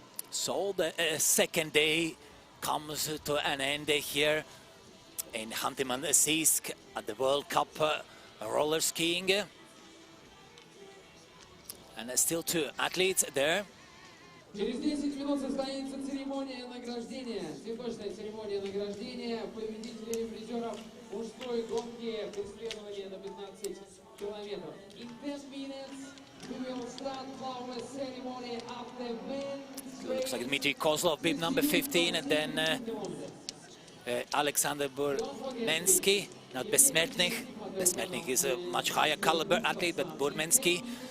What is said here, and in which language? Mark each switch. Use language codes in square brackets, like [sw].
[en] So the second day comes to an end here in Khanty-Mansijsk at the World Cup roller skiing. And still two athletes there. [ru] Через 10 минут состоится церемония награждения, цветочная церемония награждения победителей и призеров мужской гонки преследования на 15 километров. [en] In 10 minutes we will start our ceremony of the men's race. Looks like Dmitry Kozlov, bib number 15, and then Alexander Burmensky, not Besmertnych. Besmertnych is a much higher caliber athlete, but Burmensky.